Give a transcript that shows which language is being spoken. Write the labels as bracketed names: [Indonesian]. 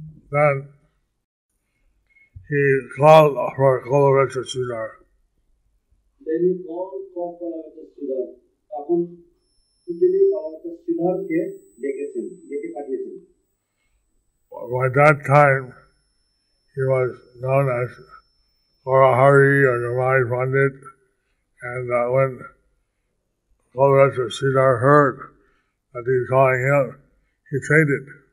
[English] then he called for Kolavecha Sridhar. Then he called for Kolavecha Sridhar. [Bangla] তখন তিনি Kolavecha Sridharকে ডেকে পাঠিয়েছেন। [English] By that time, he was known as Mahārāja or Nimai Pandit, and when Kolavecha Sridhar heard that he was calling him, he fainted.